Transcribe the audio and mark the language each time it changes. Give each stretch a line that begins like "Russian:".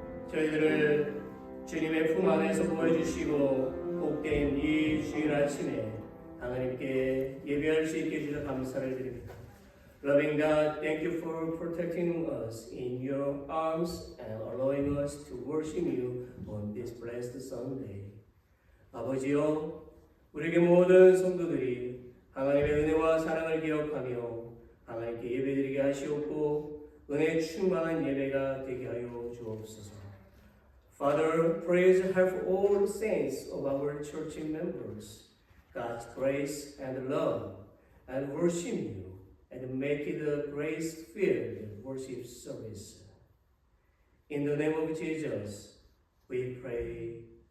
Korean: 저희들을 주님의 품 안에서 보여주시고 복된 이 주일 아침에 하나님께 예배할 수 있게 해주셔서 감사를 드립니다.
English: Loving God, thank you for protecting us in your arms and allowing us to worship you on this blessed Sunday.
Korean: 아버지여, 우리에게 모든 성도들이 하나님의 은혜와 사랑을 기억하며 하나님께 예배드리게 하시옵고 은혜 충만한 예배가 되게 하여 주옵소서.
English: Father, please help all the saints of our church members, God's grace and love, and worship you, and make it a grace-filled worship service. In the name of Jesus, we pray.